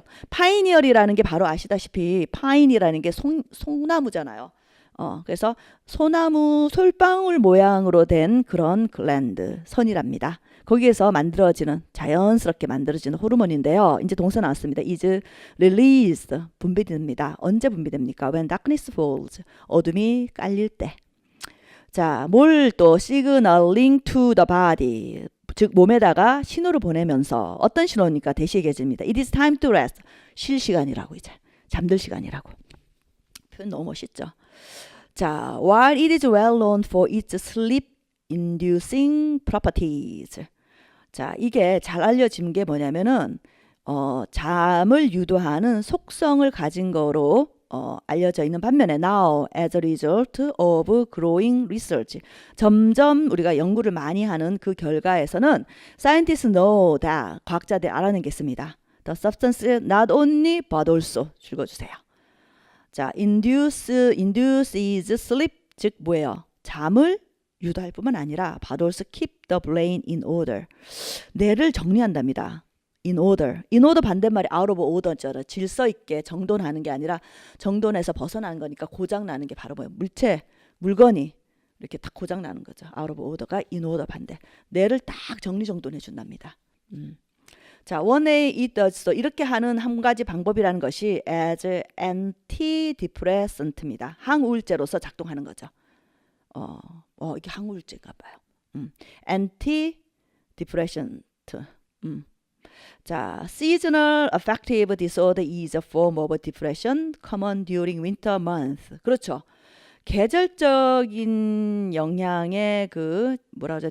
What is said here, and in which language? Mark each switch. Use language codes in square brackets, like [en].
[ko] 파이니얼이라는 게 바로 아시다시피 파인이라는 게 송나무잖아요. 그래서 소나무 솔방울 모양으로 된 그런 글랜드 선이랍니다. 거기에서 자연스럽게 만들어지는 호르몬인데요. 이제 동사 나왔습니다. [en] is released 분비됩니다. [ko] 언제 분비됩니까? [en] When darkness falls [ko] 어둠이 깔릴 때. 자, 뭘 또 [en] signaling to the body [ko] 즉 몸에다가 신호를 보내면서 어떤 신호입니까? 대시 얘기해줍니다. [en] It is time to rest [ko] 쉴 시간이라고 이제 잠들 시간이라고. 표현 너무 멋있죠. [en] 자, while it is well known for its sleep-inducing properties. [ko] 자, 이게 잘 알려진 게 뭐냐면은 잠을 유도하는 속성을 가진 거로 알려져 있는 반면에 [en] now as a result of growing research [ko] 점점 우리가 연구를 많이 하는 그 결과에서는 [en] scientists know that [ko] 과학자들이 알아낸 게 있습니다. [en] The substance not only but also [ko] 읽어주세요. 자, [en] induces sleep [ko] 즉 뭐예요? 잠을 유도할 뿐만 아니라 [en] but also keep the brain in order. [ko] 뇌를 정리한답니다. in order. [en] in order [ko] 반대말이 [en] out of order잖아요. [ko] 질서 있게 정돈하는 게 아니라 정돈에서 벗어나는 거니까 고장 나는 게 바로 뭐예요? 물건이 이렇게 딱 고장 나는 거죠. [en] out of order가 in order 반대. [ko] 뇌를 딱 정리정돈해 준답니다. 자, [en] one way it does so [ko] 이렇게 하는 한 가지 방법이라는 것이 [en] as antidepressant [ko] 입니다. 항우울제로서 작동하는 거죠. 이게 항우울제인가 봐요. [en] antidepressant. 자, seasonal affective disorder is a form of depression common during winter months. [ko] 그렇죠. 계절적인 영향의 뭐라 그러죠?